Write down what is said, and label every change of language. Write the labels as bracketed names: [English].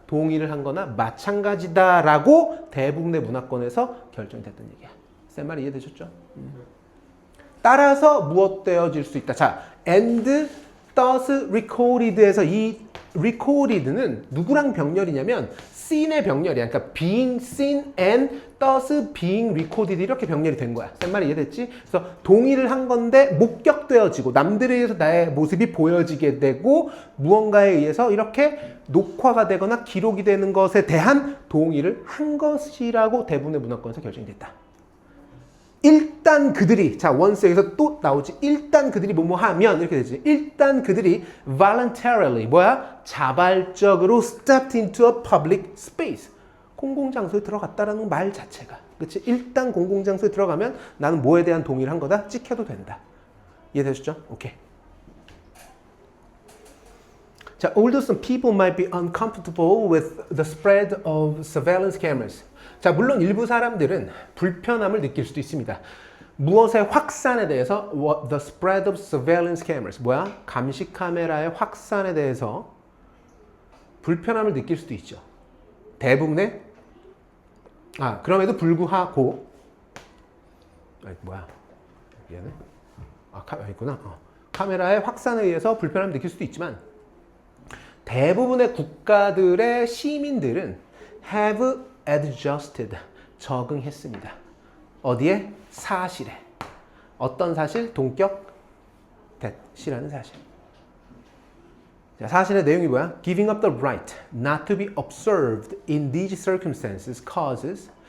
[Korean] 동의를 한 거나 마찬가지다라고 대부분의 문화권에서 결정이 됐던 얘기야. 쌤 말이 이해되셨죠? 따라서 무엇되어질 수 있다. 자, [English] and thus recorded [Korean] 에서 이 recorded는 누구랑 병렬이냐면 seen의 병렬이야. 그러니까 [English] being seen and thus being recorded [Korean] 이렇게 병렬이 된 거야. 쌤 말이 이해됐지? 그래서 동의를 한 건데 목격되어지고 남들에 의해서 나의 모습이 보여지게 되고 무언가에 의해서 이렇게 녹화가 되거나 기록이 되는 것에 대한 동의를 한 것이라고 대부분의 문화권에서 결정이 됐다. 일단 그들이, 자, 원스에서 또 나오지. 일단 그들이 뭐뭐 하면 이렇게 되지. 일단 그들이 voluntarily, 뭐야? [English] 자발적으로 stepped into a public space. [Korean] 공공장소에 들어갔다라는 말 자체가. 그치? 일단 공공장소에 들어가면 나는 뭐에 대한 동의를 한 거다? 찍혀도 된다. 이해되셨죠? 오케이. [English] 자, although some people might be uncomfortable with the spread of surveillance cameras. [Korean] 자, 물론 일부 사람들은 불편함을 느낄 수도 있습니다. 무엇의 확산에 대해서 [English] the spread of surveillance cameras [Korean] 뭐야? 감시 카메라의 확산에 대해서 불편함을 느낄 수도 있죠. 대부분의 그럼에도 불구하고 뭐야? 미안해. 있구나. 카메라의 확산에 의해서 불편함을 느낄 수도 있지만 대부분의 국가들의 시민들은 [English] have adjusted [Korean] 적응했습니다. 어디에? 사실에. 어떤 사실? 동격 that이라는 사실. 자, 사실의 내용이 뭐야? [English] Giving up the right not to be observed in these circumstances causes.